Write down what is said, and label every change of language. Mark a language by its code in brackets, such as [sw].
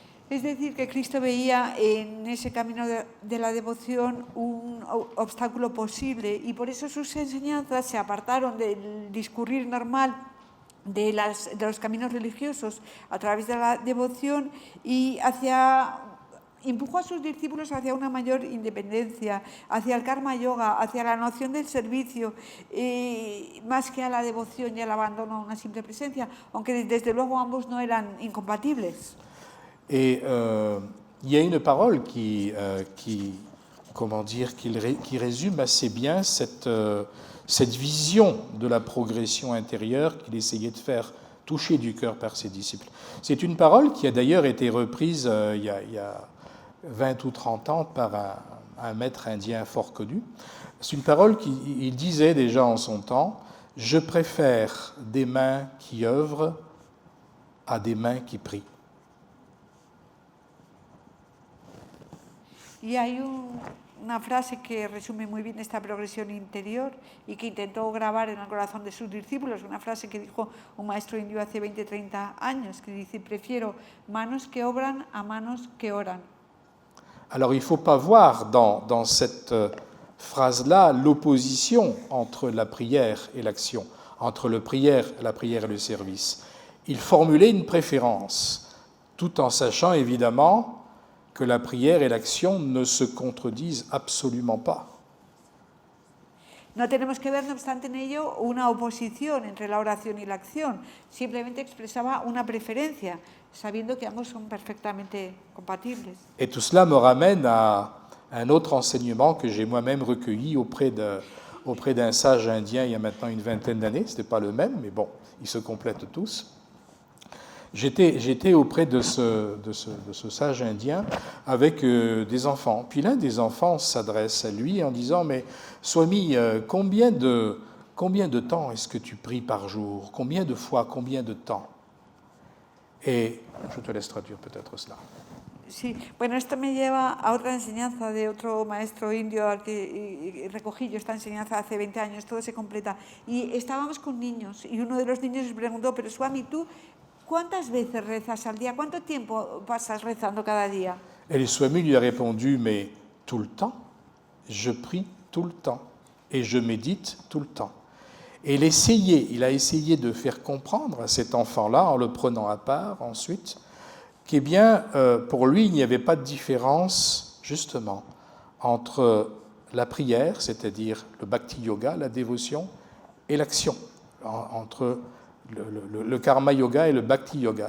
[es] Es decir, que Cristo veía en ese camino de la devoción un obstáculo posible, y por eso sus enseñanzas se apartaron del discurrir normal de los caminos religiosos a través de la devoción y empujó a sus discípulos hacia una mayor independencia, hacia el karma yoga, hacia la noción del servicio, más que a la devoción y al abandono a una simple presencia, aunque desde luego ambos no eran incompatibles. [fr] Et il y a une parole qui résume assez bien cette vision de la progression intérieure qu'il essayait de faire toucher du cœur par ses disciples. C'est une parole qui a d'ailleurs été reprise il y a 20 ou 30 ans par un maître indien fort connu. C'est une parole qu'il disait déjà en son temps: « Je préfère des mains qui œuvrent à des mains qui prient ». [es] Y hay una frase que resume muy bien esta progresión interior y que intentó grabar en el corazón de sus discípulos, una frase que dijo un maestro indio hace 20-30 años, que dice: prefiero manos que obran a manos que oran. [fr] Alors il ne faut pas voir dans cette phrase-là l'opposition entre la prière et l'action, entre la prière et le service. Il formulait une préférence, tout en sachant évidemment que la prière et l'action ne se contredisent absolument pas. [es] No tenemos que ver, no obstante, en ello una oposición entre la oración y la acción. Simplemente expresaba una preferencia, sabiendo que ambos son perfectamente compatibles. [fr] Et tout cela me ramène à un autre enseignement que j'ai moi-même recueilli auprès d'un sage indien il y a maintenant une vingtaine d'années. Ce n'était pas le même, mais bon, ils se complètent tous. J'étais auprès de ce sage indien avec des enfants. Puis l'un des enfants s'adresse à lui en disant « Mais Swami, combien de temps est-ce que tu pries par jour? Combien de fois? Combien de temps ?» Et je te laisse traduire peut-être cela. [es] Sí, bueno, esto me lleva a otra enseñanza de otro maestro indio al que recogí yo esta enseñanza hace 20 años, todo se completa. Y estábamos con niños y uno de los niños me preguntó, pero Swami, ¿tú cuántas veces rezas al día? ¿Cuánto tiempo pasas rezando cada día? [fr] Et le Swami lui a répondu, mais tout le temps, je prie tout le temps et je médite tout le temps. Et il a essayé de faire comprendre à cet enfant-là, en le prenant à part ensuite, qu'eh bien, pour lui, il n'y avait pas de différence, justement, entre la prière, c'est-à-dire le bhakti yoga, la dévotion, et l'action, entre le karma yoga et le bhakti yoga.